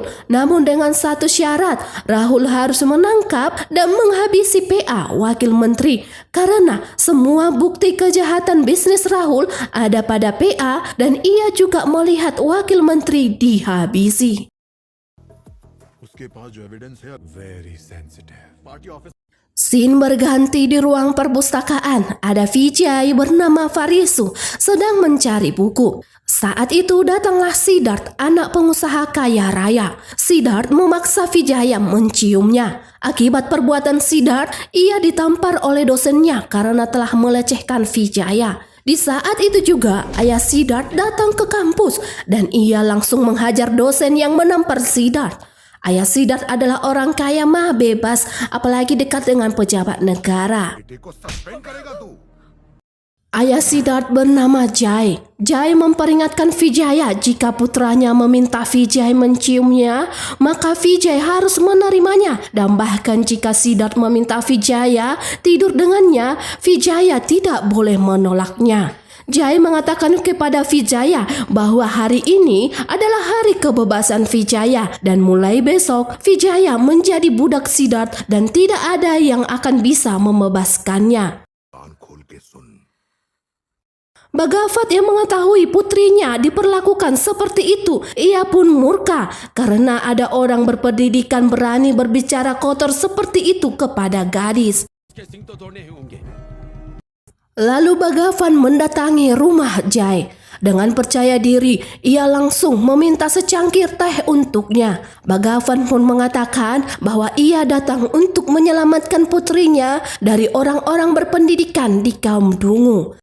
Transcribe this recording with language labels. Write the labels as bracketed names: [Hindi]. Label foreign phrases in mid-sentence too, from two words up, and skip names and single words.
[Indonesian] Namun dengan satu syarat, Rahul harus menangkap dan menghabisi PA wakil menteri. Karena semua bukti kejahatan bisnis Rahul ada pada PA dan ia juga melihat wakil menteri dihabisi. [Hindi] उसके पास जो एविडेंस है [English] very sensitive party office [Indonesian] Scene berganti di ruang perpustakaan. Ada Vijay bernama Farisu sedang mencari buku. Saat itu datanglah Siddharth, anak pengusaha kaya raya. Siddharth memaksa Vijaya menciumnya. Akibat perbuatan Siddharth, ia ditampar oleh dosennya karena telah melecehkan Vijaya. Di saat itu juga, ayah Siddharth datang ke kampus dan ia langsung menghajar dosen yang menampar Siddharth. Ayah Siddharth adalah orang kaya mah bebas, apalagi dekat dengan pejabat negara. [Hindi] बेटे को सस्पेंड करेगा तू [Indonesian] Ayah Siddharth bernama Jai. Jai memperingatkan Vijaya jika putranya meminta Vijay menciumnya, maka Vijay harus menerimanya. Dan bahkan jika Siddharth meminta Vijaya tidur dengannya, Vijaya tidak boleh menolaknya. Jai mengatakan kepada Vijaya bahwa hari ini adalah hari kebebasan Vijaya dan mulai besok Vijaya menjadi budak Siddharth dan tidak ada yang akan bisa membebaskannya. [Hindi] कान खोल के सुन [Indonesian] Bhagavat yang mengetahui putrinya diperlakukan seperti itu, ia pun murka karena ada orang berpendidikan berani berbicara kotor seperti itu kepada gadis. [Hindi] इसके सिंग तो तोड़ने ही होंगे। [Indonesian] Lalu Bhagavan mendatangi rumah Jai. Dengan percaya diri, ia langsung meminta secangkir teh untuknya. Bhagavan pun mengatakan bahwa ia datang untuk menyelamatkan putrinya dari orang-orang berpendidikan di kaum dungu.